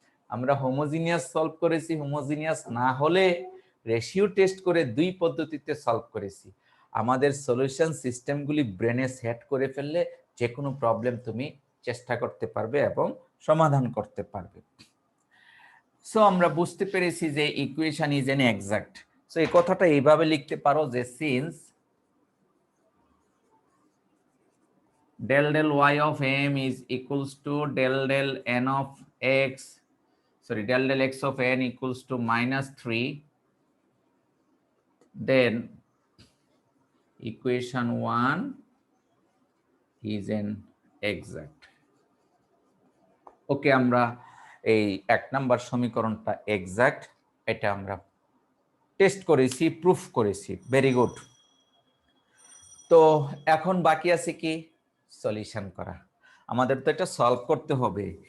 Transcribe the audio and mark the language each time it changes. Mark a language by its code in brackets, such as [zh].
[bn] আমরা homogeneous solve করেছি, homogeneous না হলে রেশিও টেস্ট করে দুই পদ্ধতিতে সলভ করেছি। আমাদের সলিউশন সিস্টেমগুলি ব্রেনে সেট করে ফেললে যে কোনো প্রবলেম তুমি চেষ্টা করতে পারবে এবং সমাধান করতে পারবে। সো আমরা বুঝতে পেরেছি যে [en] Equation is an exact. [bn] So এই কথাটা এইভাবে লিখতে পারো যে [en] Since del del y of m is equals to del del n of x, sorry, del del x of n equals to -3, then equation 1 is an exact. [bn] ওকে, আমরা এই 1 number সমীকরণটা exact, এটা আমরা টেস্ট করেছি, প্রুফ করেছি। Very good. তো এখন বাকি আছে কি? সলিউশন করা। আমাদের তো এটা সলভ করতে হবে।